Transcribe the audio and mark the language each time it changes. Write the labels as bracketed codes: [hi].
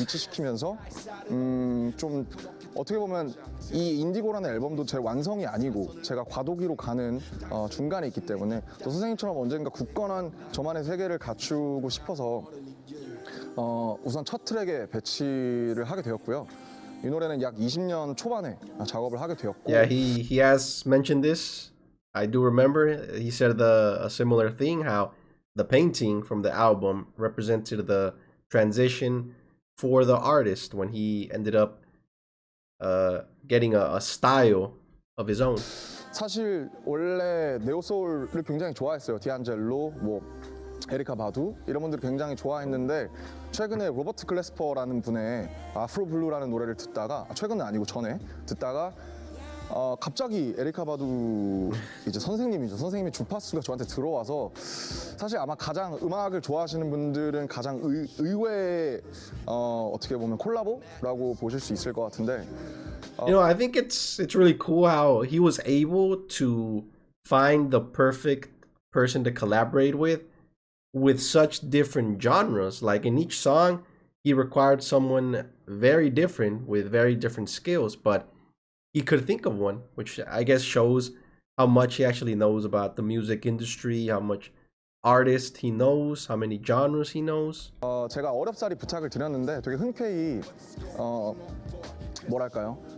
[ko] 위치시키면서 좀 어떻게 보면 이 인디고라는 앨범도 제 완성이 아니고 제가 과도기로 가는 중간에 있기 때문에 또 선생님처럼 언젠가 굳건한 저만의 세계를 갖추고 싶어서 우선 첫 트랙에 배치를 하게 되었고요. 이 노래는 약 20년 초반에 작업을 하게 되었고 [en] Yeah, he has mentioned this. I do remember he said a similar thing, how the painting from the album represented the transition for the artist when he ended up getting a style of his own. [ko] 사실 원래 네오소울을 굉장히 좋아했어요. 디안젤로, 에리카 바두 이런 분들 굉장히 좋아했는데 최근에 로버트 클래스퍼라는 분의 아프로 블루라는 노래를 듣다가 최근은 아니고 전에 듣다가 갑자기 에리카 바두 이제 선생님이 주파수가 저한테 들어와서 사실 아마 가장 음악을 좋아하시는 분들은 가장 의외의 어떻게 보면 콜라보라고 보실 수 있을 것 같은데 [en] You know, I think it's really cool how he was able to find the perfect person to collaborate with such different genres. Like in each song, he required someone very different with very different skills, but he could think of one, which I guess shows how much he actually knows about the music industry, how much artists he knows, how many genres he knows. [ko] 제가 어렵사리 부탁을 드렸는데 되게 흔쾌히 뭐랄까요?